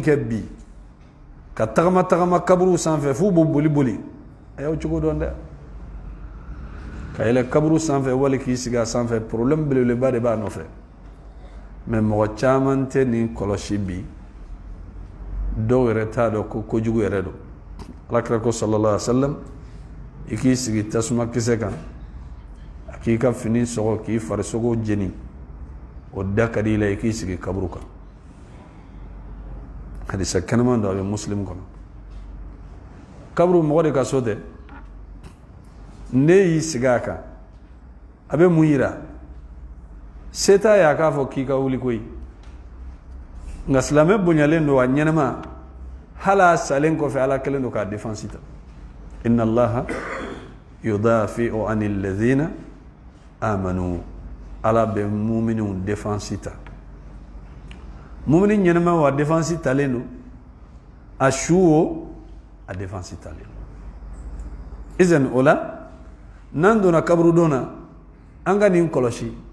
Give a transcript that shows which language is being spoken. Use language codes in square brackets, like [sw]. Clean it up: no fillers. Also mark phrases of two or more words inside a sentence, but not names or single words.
[bm] kɛ bi ka tagama tagama kaburu sanfɛ f'u b'u boli boli a y'aw cogo dɔn dɛ ka yɛlɛ kaburu sanfɛ wali k'i sigi a sanfɛ problème belebeleba de b'a nɔfɛ mais mɔgɔ caman tɛ nin kɔlɔsi bi dɔw yɛrɛ t'a dɔn ko kojugu yɛrɛ don alakira ko [ar] صلى الله عليه وسلم [bm] i k'i sigi tasuma kisɛ kan a k'i ka fini sɔgɔ k'i farisogo jeni o da ka di i la i k'i sigi kaburu kan hadisa kɛnɛman dɔ a bɛ muslim kɔnɔ kaburu mɔgɔ de ka so tɛ ne y'i sigi a kan a bɛ mun yira se t'a ye a k'a fɔ k'i ka wuli koyi nka silamɛ bonyalen don a ɲɛnama hali a salen kɔfɛ ala kelen don k'a défense ta [ar] إن الله يدافع عن الذين آمنوا [bm] ala bɛ muminunw défense ta mumini ɲɛnama wa défense talen don a su o a défense talen don izan o la n'an donna kaburu don na an ka nin kɔlɔsi